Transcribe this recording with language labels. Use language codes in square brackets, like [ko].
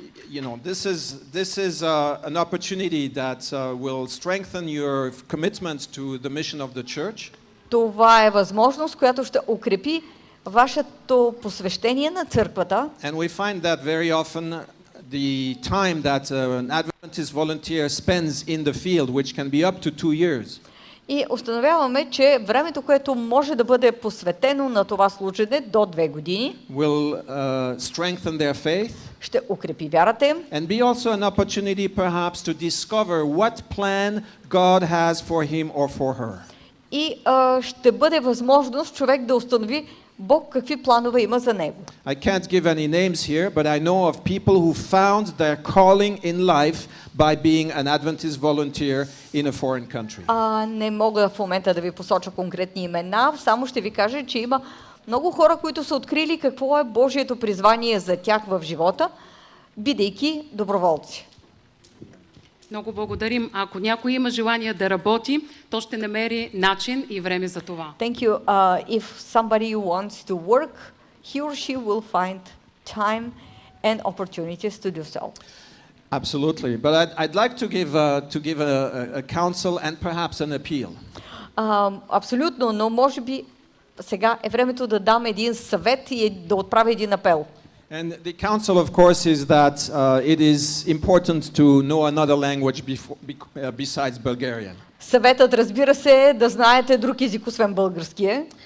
[en] You know, this is an opportunity that will strengthen your commitment to the mission of the church. [bg] Това е възможност, която ще укрепи вашето посвещение на църквата. [en] And we find that very often the time that an Adventist volunteer spends in the field, which can be up to 2 years. [bg] И установяваме, че времето, което може да бъде посветено на това служене до 2 години, [en] will strengthen their faith. [bg] ще укрепи вярата им. [en] And be also an opportunity perhaps to discover what plan God has for him or for her. [bg] И ще бъде възможност човек да установи Бог какви планове има за него. [en] I can't give any names here, but I know of people who found their calling in life by being an Adventist volunteer in a foreign country. [bg] Не мога в момента да ви посоча конкретни имена, само ще ви кажа, че има много хора, които са открили какво е Божието призвание за тях в живота, бидейки доброволци. Много благодарим. Ако някой има желание да работи, то ще намери начин и време за това. [en] Thank you. If somebody wants to work, he or she will find time and opportunities to do so. Absolutely. But I'd like to give a counsel and perhaps an appeal. [bg] Абсолютно, но може би сега е времето да дам един съвет и да отправя един апел. [en] And the counsel, of course, is that it is important to know another language besides Bulgarian. [bg] Съветът, разбира се, е да знаете друг език, освен българския.